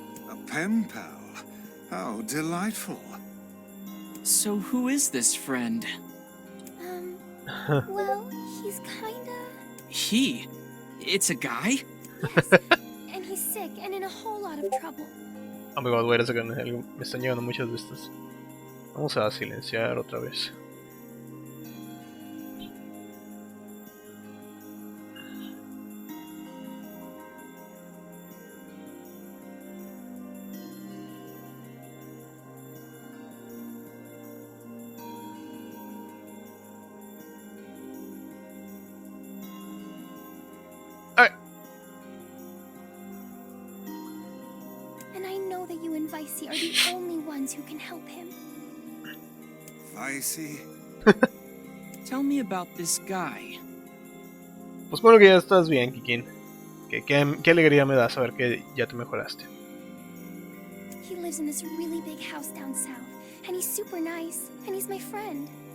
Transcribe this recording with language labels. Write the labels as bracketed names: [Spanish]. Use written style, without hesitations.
[English] A pen pal. How delightful. So who is this friend? Well, he's kinda. He? It's a guy? Yes, and he's sick and in a whole lot of trouble. Oh my god, [Spanish] voy a sacar algo. Me están llegando muchas de estas. Vamos a silenciar otra vez. [English] And I know that you and Vicey are the only ones who can help him. Vicey? Tell me about this guy. [Spanish] Pues bueno que ya estás bien, Kikin. Qué alegría me da saber que ya te mejoraste. [English] He lives in this really big house down south, and he's super nice, and he's my friend.